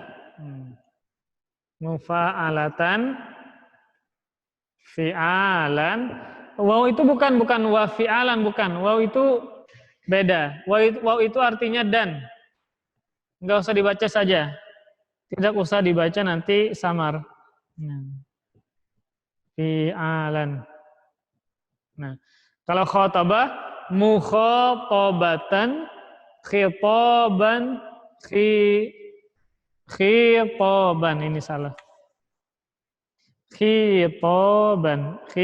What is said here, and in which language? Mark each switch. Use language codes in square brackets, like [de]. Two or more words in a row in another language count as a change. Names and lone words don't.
[ar] مفاعلة فعالا. [id] Waw itu bukan [ar] وفعالا, [id] bukan. Waw itu beda. Waw itu artinya dan. Enggak usah dibaca saja. Tidak usah dibaca, nanti samar. Fi'alan. Nah, kalau [ar] خاطب مخاطبة خطابا خطابا. [id] Ini salah. Khitaban.